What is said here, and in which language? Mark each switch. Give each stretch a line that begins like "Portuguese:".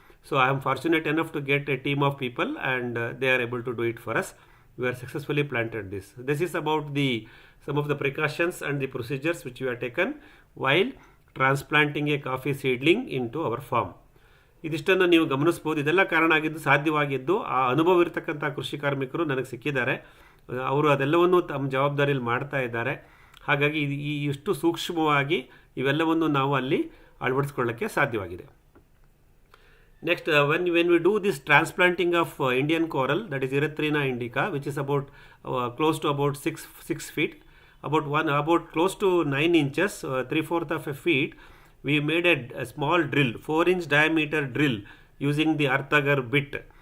English: So I am fortunate enough to get a team of people, and they are able to do it for us. We are successfully planted this. This is about some of the precautions and the procedures which we have taken while transplanting a coffee seedling into our farm.
Kannada: ಇದಿಷ್ಟನ್ನು ನೀವು ಗಮನಿಸ್ಬೋದು. ಇದೆಲ್ಲ ಕಾರಣ ಆಗಿದ್ದು, ಸಾಧ್ಯವಾಗಿದ್ದು ಆ ಅನುಭವ ಇರತಕ್ಕಂಥ ಕೃಷಿ ಕಾರ್ಮಿಕರು ನನಗೆ ಸಿಕ್ಕಿದ್ದಾರೆ. ಅವರು ಅದೆಲ್ಲವನ್ನು ತಮ್ಮ ಜವಾಬ್ದಾರಿಯಲ್ಲಿ ಮಾಡ್ತಾ ಇದ್ದಾರೆ. ಹಾಗಾಗಿ ಇಷ್ಟು ಸೂಕ್ಷ್ಮವಾಗಿ ಇವೆಲ್ಲವನ್ನು ನಾವು ಅಲ್ಲಿ ಅಳವಡಿಸ್ಕೊಳ್ಳೋಕ್ಕೆ ಸಾಧ್ಯವಾಗಿದೆ.
English: Next, when we do this transplanting of Indian coral, that is Erythrina indica, which is about close to about 6 feet, about close to 9 inches, 3/4 of a feet, we made a small drill, 4-inch diameter drill using the earth agar bit.